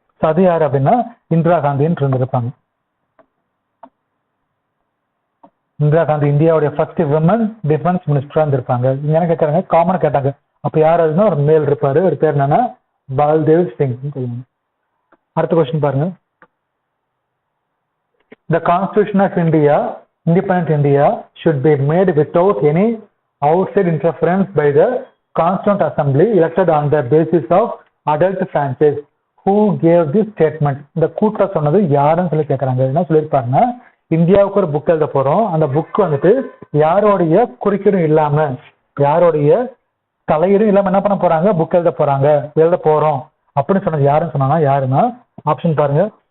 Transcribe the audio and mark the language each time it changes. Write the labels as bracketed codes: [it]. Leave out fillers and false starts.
[ta] அது யாரு அப்படின்னா இந்திரா காந்தின்னு இருந்திருப்பாங்க. இந்திரா காந்தி இந்தியாவுடைய ஃபர்ஸ்ட் விமன் டிஃபென்ஸ் மினிஸ்டரா இருந்திருப்பாங்க. இங்க என்ன கேட்கறாங்க, காமனா கேட்டாங்க. அப்ப யாருன்னா ஒரு மேல் இருப்பாரு, ஒரு பேர் என்னன்னா பால்தேவ் சிங் சொல்லுவாங்க. அடுத்த கொஸ்டின் பாருங்க. [en] The Constitution of India, Independent India, should be made without any outside interference by the Constituent Assembly elected on the basis of adult franchise. Who gave this statement? [ta] இந்த கூற்ற சொன்னது யாருன்னு சொல்லி கேட்கறாங்க. என்ன சொல்லியிருப்பாருன்னா, இந்தியாவுக்கு ஒரு புக் எழுத போறோம், அந்த புக் வந்துட்டு யாரோடைய குறுக்கீடும் இல்லாம, யாரோடைய தலையீடும் இல்லாம என்ன பண்ண போறாங்க, புக் எழுத போறோம் அப்படின்னு சொன்னது யாருன்னு சொன்னா யாருன்னா ஆப்ஷன் பாருங்க.